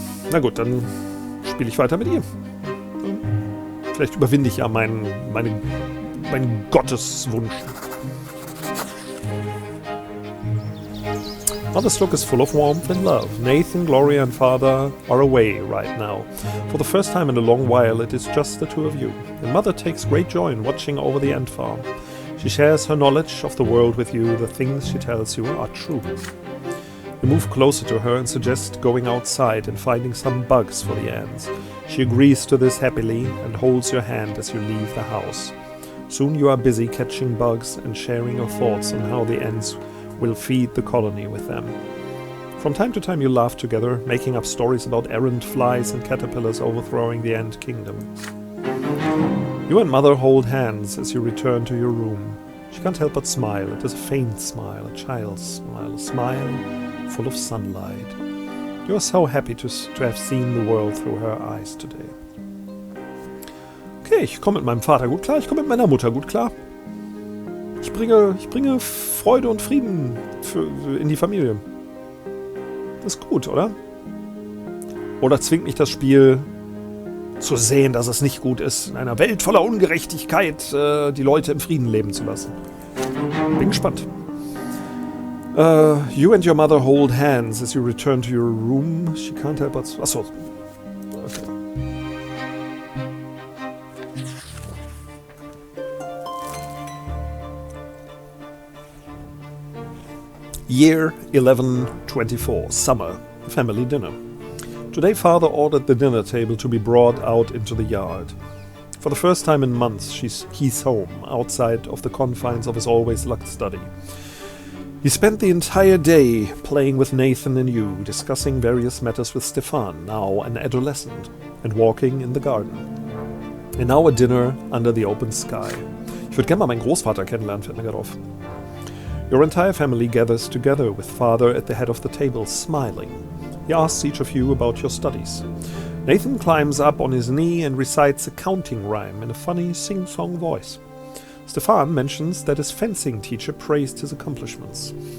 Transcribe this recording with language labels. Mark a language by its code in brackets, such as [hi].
[de] Na gut, dann spiele ich weiter mit ihr. Vielleicht überwinde ich ja meinen Gotteswunsch. [en] Mother's look is full of warmth and love. Nathan, Gloria and Father are away right now. For the first time in a long while, it is just the two of you. And Mother takes great joy in watching over the ant farm. She shares her knowledge of the world with you. The things she tells you are true. You move closer to her and suggest going outside and finding some bugs for the ants. She agrees to this happily and holds your hand as you leave the house. Soon you are busy catching bugs and sharing your thoughts on how the ants will feed the colony with them. From time to time you laugh together, making up stories about errant flies and caterpillars overthrowing the ant kingdom. You and Mother hold hands as you return to your room. She can't help but smile. It is a faint smile, a child's smile, a smile full of sunlight. You are so happy to have seen the world through her eyes today. [de] Okay, ich komme mit meinem Vater gut klar, ich komme mit meiner Mutter gut klar. Ich bringe Freude und Frieden in die Familie. Das ist gut, oder? Oder zwingt mich das Spiel zu sehen, dass es nicht gut ist, in einer Welt voller Ungerechtigkeit die Leute im Frieden leben zu lassen? Bin gespannt. [en] You and your mother hold hands as you return to your room. She can't help but... [de] Achso. [en] Okay. Year 1124, summer, family dinner. Today Father ordered the dinner table to be brought out into the yard. For the first time in months he's home, outside of the confines of his always locked study. He spent the entire day playing with Nathan and you, discussing various matters with Stefan, now an adolescent, and walking in the garden. And now a dinner under the open sky. [de] Ich würde gerne mal meinen Großvater kennenlernen, fällt mir gerade auf. [en] Your entire family gathers together with Father at the head of the table, smiling. He asks each of you about your studies. Nathan climbs up on his knee and recites a counting rhyme in a funny sing-song voice. Stefan mentions that his fencing teacher praised his accomplishments.